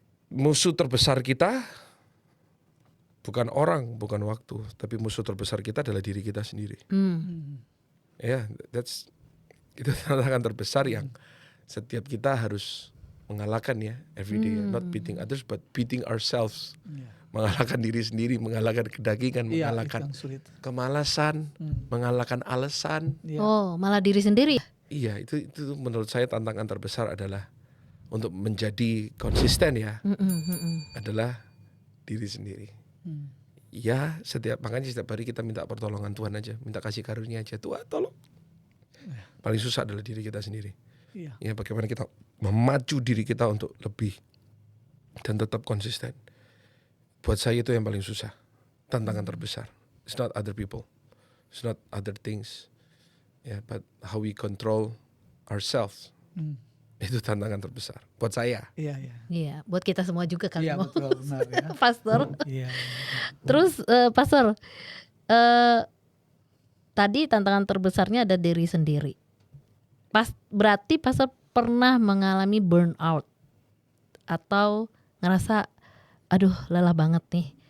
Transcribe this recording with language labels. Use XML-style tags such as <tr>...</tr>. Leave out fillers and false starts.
<id>Musuh terbesar kita bukan orang, bukan waktu, tapi musuh terbesar kita adalah diri kita sendiri. Ya, itu tantangan terbesar yang setiap kita harus mengalahkan ya</id> <en>every day. Not beating others, but beating ourselves.</en> <id>Mengalahkan diri sendiri, mengalahkan kedagingan, mengalahkan kemalasan, mengalahkan alasan. Oh, malah diri sendiri. Iya, itu menurut saya tantangan terbesar adalah untuk menjadi konsisten ya, adalah diri sendiri. Ya, makanya setiap hari kita minta pertolongan Tuhan aja, minta kasih karunia aja. Tuhan tolong. Paling susah adalah diri kita sendiri. Ya, bagaimana kita memacu diri kita untuk lebih dan tetap konsisten. Buat saya itu yang paling susah, tantangan terbesar.</id> <en>It's not other people, it's not other things, but how we control ourselves.</en> <id>Itu tantangan terbesar buat saya. Iya, buat kita semua juga kali. Iya, betul, benar ya. Pastor. Terus Pastor, tadi tantangan terbesarnya ada diri sendiri. Berarti Pastor pernah mengalami burnout atau ngerasa aduh lelah banget nih.</id>